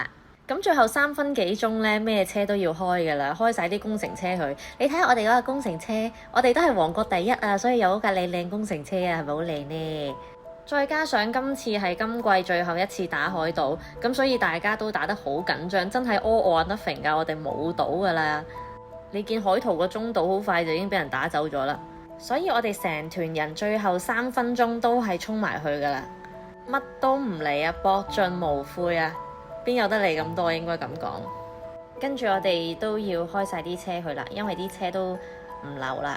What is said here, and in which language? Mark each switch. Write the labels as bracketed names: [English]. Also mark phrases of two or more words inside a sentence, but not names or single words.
[Cantonese] 咁最後3分幾鐘呢，咩車都要開㗎啦，開晒啲工程車去。你睇下我哋嗰個工程車，我哋都係王國第一啊，所以有嗰架靚靚工程車啊，係咪好靚呢？再加上今次係今季最後一次打海島，咁所以大家都打得好緊張，真係 [English] all or nothing [Cantonese] 㗎，我哋冇島㗎啦。你見海圖個中島好快就已經俾人打走咗啦，所以我哋成團人最後3分鐘都係衝埋去㗎啦，乜都唔理啊，搏盡無悔啊！邊有得嚟咁多，應該咁講。跟住我哋都要開晒啲車去啦，因為啲車都唔留啦。